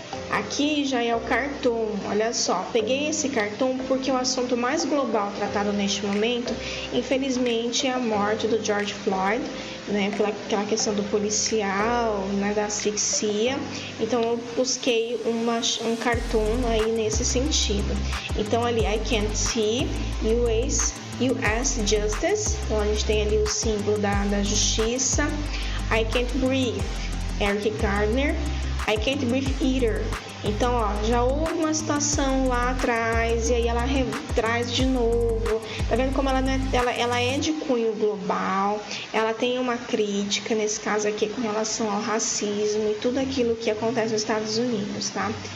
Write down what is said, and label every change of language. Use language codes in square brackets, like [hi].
[pt] Aqui já é o cartoon, olha só, peguei esse cartoon porque o assunto mais global tratado neste momento, infelizmente, é a morte do George Floyd, né, aquela questão do policial, né, da asfixia. Então eu busquei um cartoon aí nesse sentido. Então ali, [en] I can't see US Justice, [pt] então a gente tem ali o símbolo da justiça. [en] I can't breathe, Eric Gardner. I can't breathe either. [pt] Então, ó, já houve uma situação lá atrás e aí ela traz de novo. Tá vendo como ela é de cunho global, ela tem uma crítica, nesse caso aqui, com relação ao racismo e tudo aquilo que acontece nos Estados Unidos, tá?